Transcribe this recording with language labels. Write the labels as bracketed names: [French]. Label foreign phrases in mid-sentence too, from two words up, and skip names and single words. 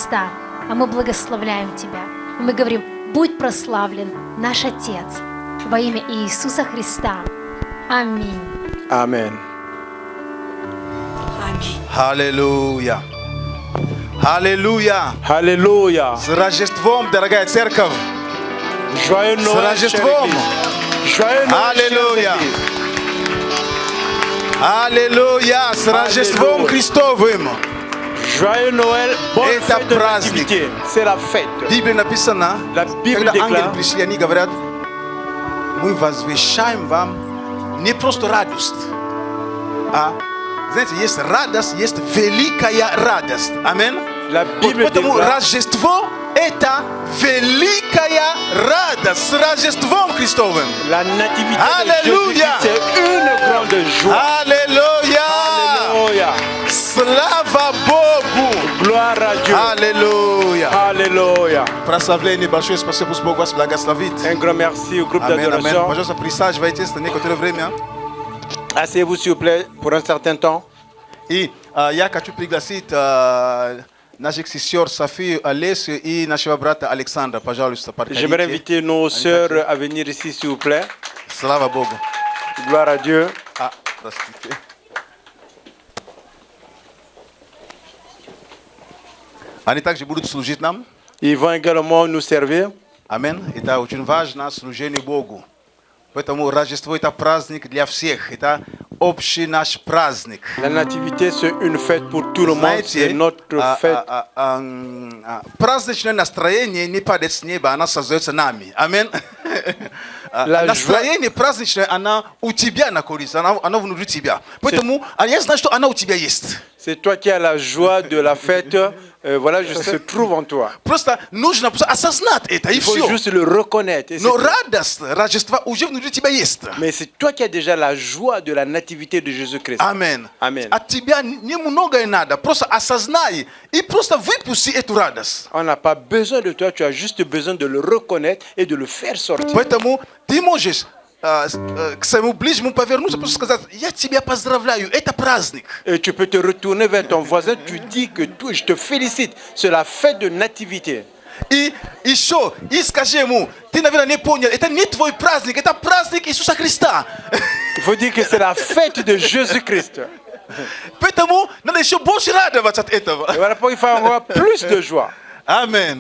[Russian] А мы благословляем Тебя. И мы говорим Будь прославлен наш Отец во имя Иисуса Христа. Аминь. [French] Amen. [Russian] Аллилуйя. Аллилуйя. [French] Alléluia. [Russian] С Рождеством, дорогая церковь. [French] Joyeux Noël, chère [Russian] Rajastvam. [French] Église. Joyeux Noël, Alléluia. chère Église. [Russian] Аллилуйя. С Рождеством Аллилуйя. Христовым. [French] Joyeux Noël, bonne [Russian] Это [French] fête de [Russian] праздник. [French] nativité. C'est la fête. [Russian] В Библии написано, [French] La Bible [Russian] когда ангелы [French] déclare, [Russian] пришли, они говорят, мы возвещаем вам не просто радость, а, знаете, есть радость, есть великая радость. Аминь. [French] la Bible [Russian] Поэтому [French] déclare, [Russian] Рождество – это великая радость с Рождеством Христовым. [French] la nativité Alléluia. de Jésus-Christ, c'est une grande joie. [Russian] Аллилуйя! [French] Alléluia. [Russian] Слава Богу! [French] Gloire à Dieu. [Russian] Аллилуйя! [French] Alléluia. [Russian] Прославление большое, спасибо, пусть Бог вас благословит. [French] Un grand merci au groupe [Russian] Аминь, аминь. [French] d'adoration. [Russian] Пожалуйста, присаживайтесь на некоторое время. [French] Asseyez-vous s'il vous plaît pour un certain temps. [Russian] И я хочу пригласить наших сестер Софию, Олесю и нашего брата Александра. Пожалуйста, [French] J'aimerais [Russian] подходите. [French] inviter nos sœurs à venir ici s'il vous plaît. [Russian] Слава Богу. [French] Gloire à Dieu. [Russian] Простите. Они также будут служить нам. [French] Ils vont également nous servir. [Russian] Аминь. Это очень важно, служение Богу. Поэтому Рождество – это праздник для всех. Это общий наш праздник. [French] La nativité, c'est une fête pour tout le monde. C'est [Russian] Знаете, [French] notre fête. [Russian] праздничное настроение не падает с неба, оно создается нами. Аминь. Настроение праздничное, оно у тебя находится, оно внутри тебя. Поэтому я знаю, что оно у тебя есть. [French] C'est toi qui as la joie de la fête. Voilà, je se trouve en toi. [Russian] Просто нужно осознать это, и [French] Il faut [Russian] все. [French] juste le reconnaître. Et c'est [Russian] Но [French] tout. [Russian] радость Рождества уже внутри тебя есть. [French] Mais c'est toi qui as déjà la joie de la nativité de Jésus-Christ. [Russian] Аминь. [French] Amen. [Russian] От тебя немного надо. Просто осознай и просто выпусти эту радость. [French] On n'a pas besoin de toi, tu as juste besoin de le reconnaître et de le faire sortir. [Russian] Поэтому ты можешь к своему ближнему повернуться, просто сказать, я тебя поздравляю, это праздник. [French] Et tu peux te retourner vers ton voisin, tu dis que toi, je te félicite, c'est la fête de nativité. [Russian] И еще, и скажи ему, ты, наверное, не понял, это не твой праздник, это праздник Иисуса Христа. [French] Il faut dire que c'est la fête de Jésus-Christ. [Russian] Поэтому надо еще больше радоваться от этого. [French] Et voilà pourquoi il faut avoir plus de joie. [Russian] Аминь.